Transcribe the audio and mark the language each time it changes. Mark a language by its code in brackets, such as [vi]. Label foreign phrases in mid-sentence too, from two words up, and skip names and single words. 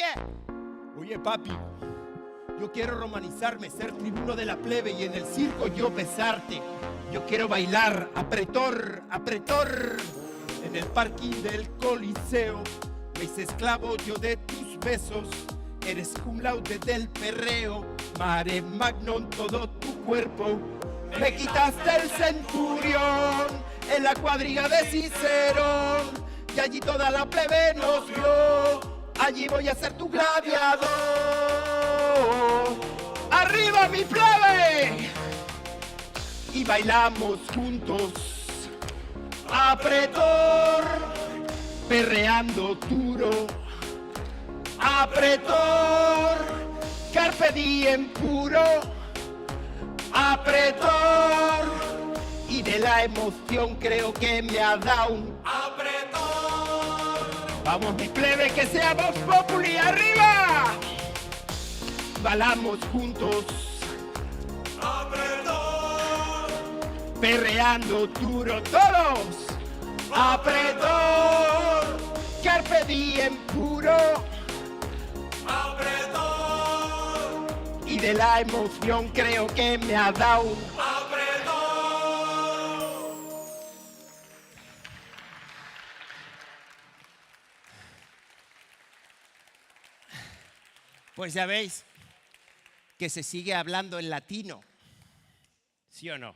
[es] Oye, papi, yo quiero romanizarme, ser tribuno de la plebe y en el circo yo besarte. Yo quiero bailar, apretor, en el parking del Coliseo. Me hice esclavo yo de tus besos, eres [la] cum laude [es] del perreo, [la] mare magnum [es] todo tu cuerpo. Me quitaste el centurión en la cuadriga de Cicerón, y allí toda la plebe nos vio, allí voy a ser tu gladiador. ¡Arriba mi plebe! Y bailamos juntos, apretor, perreando duro, apretor, [la] carpe diem [es] puro, apretor, y de la emoción creo que me ha dado un apretor. Vamos mi plebe, que sea [la] Vox Populi, [es] arriba. Bailamos juntos, apretor, perreando duro todos. Apretor, [la] carpe diem [es] puro, apretor, y de la emoción creo que me ha dado un apretor. Pues ya veis que se sigue hablando en latino, ¿sí o no?